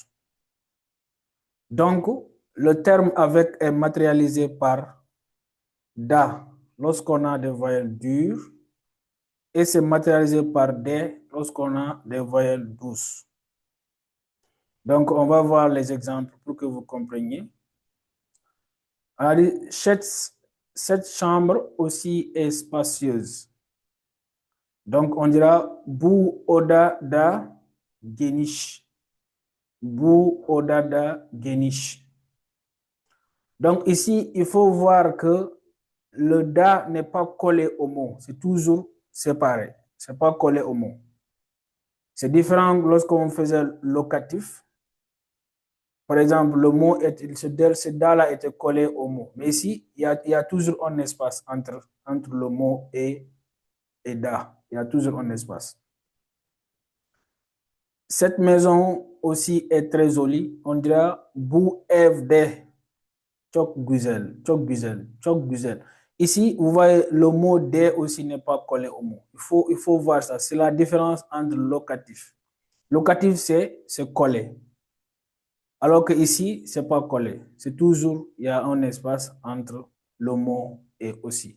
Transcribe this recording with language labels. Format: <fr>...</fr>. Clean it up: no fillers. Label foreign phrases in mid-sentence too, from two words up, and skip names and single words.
<fr>Donc, le terme avec est matérialisé par da lorsqu'on a des voyelles dures et c'est matérialisé par D lorsqu'on a des voyelles douces. Donc, on va voir les exemples pour que vous compreniez. Cette chambre aussi est spacieuse. Donc, on dira</fr> <tr>bu oda da geniş. Bu oda da geniş.</tr> <fr>Donc, ici, il faut voir que le da n'est pas collé au mot. C'est toujours séparé. Ce n'est pas collé au mot. C'est différent lorsqu'on faisait locatif. Par exemple, le mot, ce da-là était collé au mot. Mais ici, il y a toujours un espace entre le mot et da. Il y a toujours un espace. Cette maison aussi est très jolie. On dira</fr> <tr>bu evde çok güzel, çok güzel, çok güzel.</tr> <fr>Ici, vous voyez, le mot de aussi n'est pas collé au mot. Il faut voir ça. C'est la différence entre locatif. Locatif, c'est collé. Alors que ici, c'est pas collé. C'est toujours, il y a un espace entre le mot et aussi.</fr>